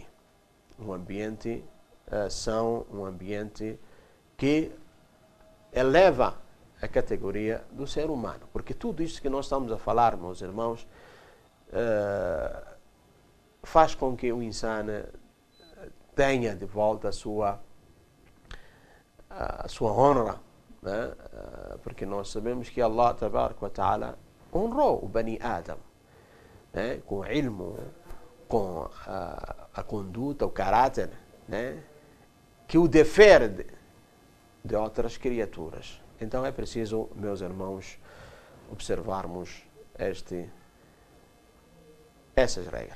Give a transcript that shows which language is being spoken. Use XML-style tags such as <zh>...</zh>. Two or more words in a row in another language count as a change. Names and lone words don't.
<pt>Um ambiente são um ambiente que eleva a categoria do ser humano. Porque tudo isso que nós estamos a falar, meus irmãos, faz com que o insano tenha de volta a sua honra, né? Porque nós sabemos que</pt> <ar>الله تبارك وتعالى</ar> <pt>honrou o</pt> <ar>بني آدم,</ar> <pt>né? Com ilmo, com a conduta, o caráter, né? Que o difere de outras criaturas. Então é preciso, meus irmãos, observarmos essas regras.</pt>